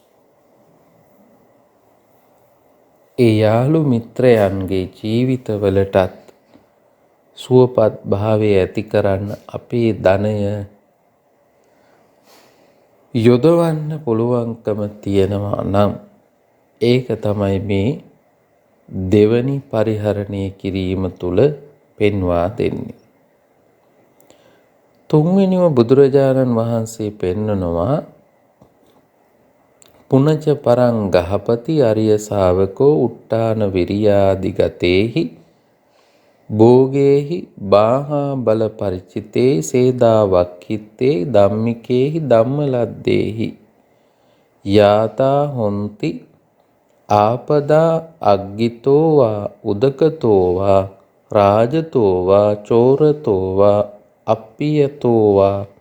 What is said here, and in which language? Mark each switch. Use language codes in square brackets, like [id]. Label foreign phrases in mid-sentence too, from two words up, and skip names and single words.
[si] ඒ යහළු මිත්‍රයන්ගේ ජීවිතවලටත් සුවපත් භාවය ඇති කරන්න අපේ ධනය යොදවන්න පුළුවන්කම තියෙනවා නම් ඒක තමයි මේ දෙවනි පරිහරණය කිරීම තුළ පෙන්වා දෙන්නේ. තුන්වෙනිව බුදුරජාණන් වහන්සේ පෙන්නනවා [pi] පුනච පරං ගහපති අරිය ශාවකෝ උට්ටාන විරියාදිගතේහි භෝගේහි බාහා බල පරිචිතේ සේදා වක්ඛිත්තේ ධම්මිකේහි ධම්මලද්දේහි යාතා හොන්ති ආපදා අග්ගිතෝ වා උදකතෝ වා රාජතෝ වා චෝරතෝ වා අප්පියතෝ වා